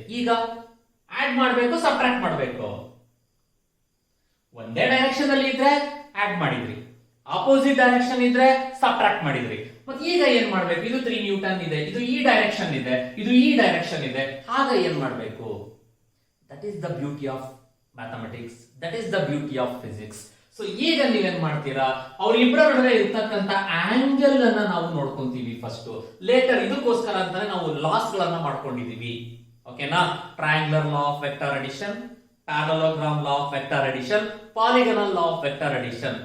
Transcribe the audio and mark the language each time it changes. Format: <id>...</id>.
<kn>ಈಗ ಆಡ್ ಮಾಡ್ಬೇಕು, ಸಬ್ಟ್ರಾಕ್ಟ್ ಮಾಡ್ಬೇಕು. ಒಂದೇ ಡೈರೆಕ್ಷನ್ ಅಲ್ಲಿ ಇದ್ರೆ ಆಡ್ ಮಾಡಿದ್ರಿ, ಆಪೋಸಿಟ್ ಡೈರೆಕ್ಷನ್ ಇದ್ರೆ ಸಬ್ಟ್ರಾಕ್ಟ್ ಮಾಡಿದ್ರಿ. ಮತ್ತೆ ಈಗ ಏನ್ ಮಾಡ್ಬೇಕು, ಇದು 3 ನ್ಯೂಟನ್ ಇದೆ, ಇದು ಈ ಡೈರೆಕ್ಷನ್ ಇದೆ, ಇದು ಈ ಡೈರೆಕ್ಷನ್ ಇದೆ, ಆಗ ಏನ್ ಮಾಡ್ಬೇಕು.</kn> <en>That is the beauty of mathematics. That is the beauty of physics.</en> <kn>So ಈಗ ನೀವೇನ್ ಮಾಡ್ತೀರಾ, ಅವರಿಬ್ಬರ ನಡುವೆ ಇರ್ತಕ್ಕಂತ ಆಂಗಲ್ ಅನ್ನ ನಾವು ನೋಡ್ಕೊಂತೀವಿ ಫಸ್ಟ್. ಲೇಟರ್ ಇದಕ್ಕೋಸ್ಕರ ಅಂತಾನೆ ನಾವು ಲಾಸ್ ಗಳನ್ನ ಮಾಡ್ಕೊಂಡಿದೀವಿ, ಓಕೆನಾ.</kn> <en>Triangular law of vector addition, parallelogram law of vector addition, polygonal law of vector addition.</en>